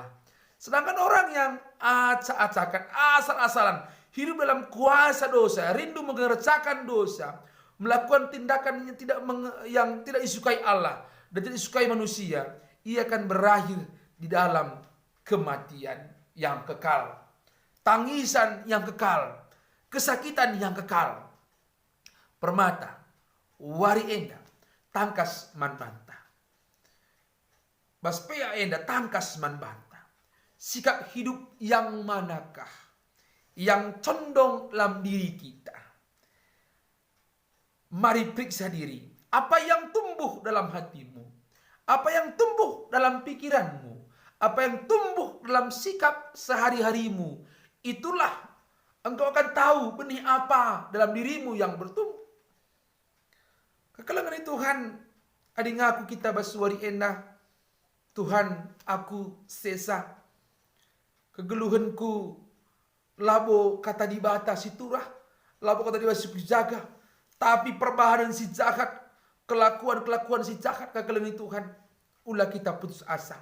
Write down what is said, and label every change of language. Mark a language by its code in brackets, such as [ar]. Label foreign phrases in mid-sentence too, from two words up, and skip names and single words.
[id] Sedangkan orang yang acak-acakan, asal-asalan, hidup dalam kuasa dosa, rindu mengerjakan dosa, melakukan tindakan yang tidak disukai Allah dan tidak disukai manusia, ia akan berakhir di dalam kematian yang kekal, tangisan yang kekal, kesakitan yang kekal. [btx] Permata, wari enda, tangkas man banta. Baspea enda, tangkas man banta. [id] Sikap hidup yang manakah yang condong dalam diri kita? Mari periksa diri. Apa yang tumbuh dalam hatimu? Apa yang tumbuh dalam pikiranmu? Apa yang tumbuh dalam sikap sehari-harimu? Itulah engkau akan tahu benih apa dalam dirimu yang bertumbuh. [btx] Kekelengan Tuhan, adi ngaku kita basuari endah. Tuhan, aku sesa. Kegeluhanku labo kata dibata si turah, labo kata dibata si jaga. Tapi perbahanan si jahat, kelakuan si jahat kekelengan Tuhan, ulah kita putus asa.